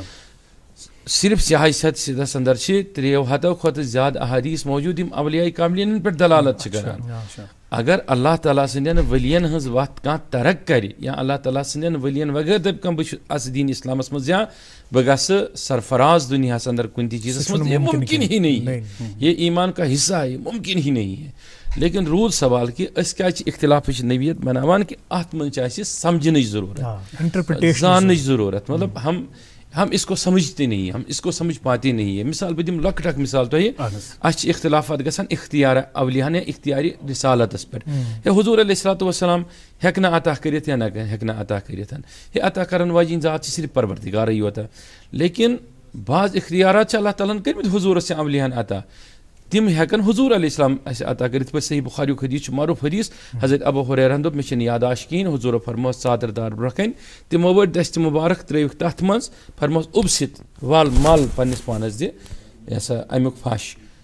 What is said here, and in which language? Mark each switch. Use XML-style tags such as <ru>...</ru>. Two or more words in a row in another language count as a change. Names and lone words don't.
<ks>صرف سیاحی سدس اندر چھِ 300 کھۄتہٕ زیادٕ احادیٖث موجوٗد یِم اولیاء کاملین پٮ۪ٹھ دلالت چھِ کران اگر اللہ تعالیٰ سٕنٛدٮ۪ن ؤلین ہٕنٛز وتھ کانٛہہ ترک کرِ یا اللہ تعالیٰ سٕنٛدٮ۪ن ؤلین وغٲر دپہِ کانٛہہ بہٕ چھُس اَژٕ دیٖن اسلامس منٛز یا بہٕ گژھٕ سرفراز دُنیاہس اندر کُنہِ تہِ چیٖزس منٛز</ks> <ur>یہ ممکن ہی نہیں ہے یہ ایمان کا حصہ ہے ممکن ہی نہیں ہے</ur> <ks>لیکن روٗد سوال کہِ أسۍ کیازِ چھِ اختلافٕچ نوعیت بناوان کہِ اتھ منٛز چھِ اَسہِ سمجھنٕچ ضروٗرت زاننٕچ ضروٗرت مطلب ہم</ks> <ur>اس کو سمجھتے نہیں ہم اس کو سمجھ پاتے نہیں ہے</ur> <ks>مثال بہٕ دِمہٕ لۄکٕٹ اکھ مثال تۄہہِ اَسہِ چھِ اختلافات گژھان اختیار اولیاہن یا اختیارِ رِسالتس پٮ۪ٹھ ہے حضوٗر علیہ الصلوٰتُ وسلام ہٮ۪کہِ نہٕ عطا کٔرِتھ یا نہ ہٮ۪کہِ نہٕ عطا کٔرِتھ ہے عطا کرن واجیٚنۍ ذات چھِ صرف پروردِگارٕے یوت لیکن بعض اختیارات چھِ اللہ تعالیٰ ہن کٔرمٕتۍ حضوٗرس یا اولیاہن عطا تِم ہٮ۪کن حضوٗر علیہ السلام اَسہِ عطا کٔرِتھ یِتھ پٲٹھۍ صحیح بُخاریُک حدیٖث چھُ معروٗف حدیٖث حضرت ابوٗ ہُریرہن دوٚپ مےٚ چھنہٕ یاداشت کِہینۍ حضوٗرو فرمووُس ژادر دار برونٛہہ کنہِ تِمو ؤٹۍ دستہِ مُبارک ترٲوِکھ تتھ منٛز فرمووُس اُبسِت ول مل پننِس پانس دِ یہِ ہسا امیُک پھش</ks>